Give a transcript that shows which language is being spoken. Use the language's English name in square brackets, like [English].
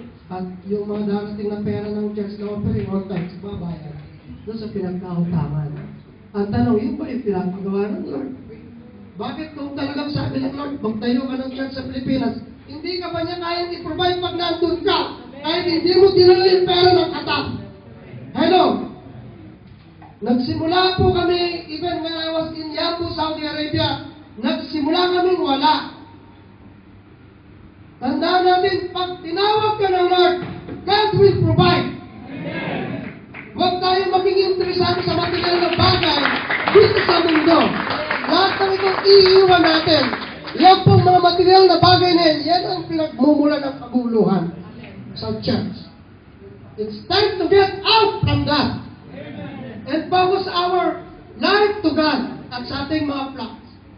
[Filipino] At yung mga darating na pera ng church na offering all times, babayan doon sa pinagkautangan. Ang tanong, yun ba yung pinapagawa ng Lord? Bakit kung talagang sabi ng Lord, magtayo ka ng church sa Pilipinas, hindi ka ba niya kayang i-provide pag nandun ka? Kahit hindi mo dinala yung pera ng katap. Hello? Nagsimula po kami, [English] even when I was in [Filipino] Yambu, Saudi Arabia, nagsimula kaming wala. Tandaan natin, pag tinawag ka ng Lord, [English] God will provide. [Filipino] Huwag tayo maging interesado sa material na bagay dito sa mundo. Lahat ng itong iiwan natin, yan pong mga material na bagay na yan ang pinagmumula ng kaguluhan sa church. [English] It's time to get out from that and focus our life to God [Filipino] at sa ating mga [English] flocks.